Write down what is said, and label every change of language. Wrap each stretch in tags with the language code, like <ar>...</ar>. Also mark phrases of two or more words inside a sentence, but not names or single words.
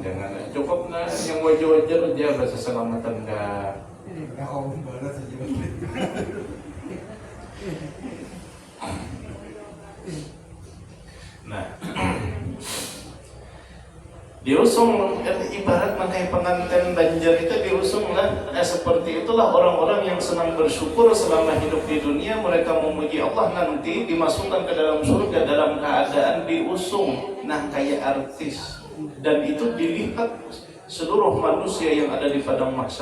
<id>Cukup nah yang wajar-wajar aja bahasa selamatan dah. Nah, diusung ibarat makai pengantin Banjar itu diusung lah. Seperti itulah orang-orang yang senang bersyukur selama hidup di dunia, mereka memuji Allah, nanti dimasukkan ke dalam surga dalam keadaan diusung. Nah, kayak artis. Dan itu dilihat seluruh manusia yang ada di padang mahsyar.</id>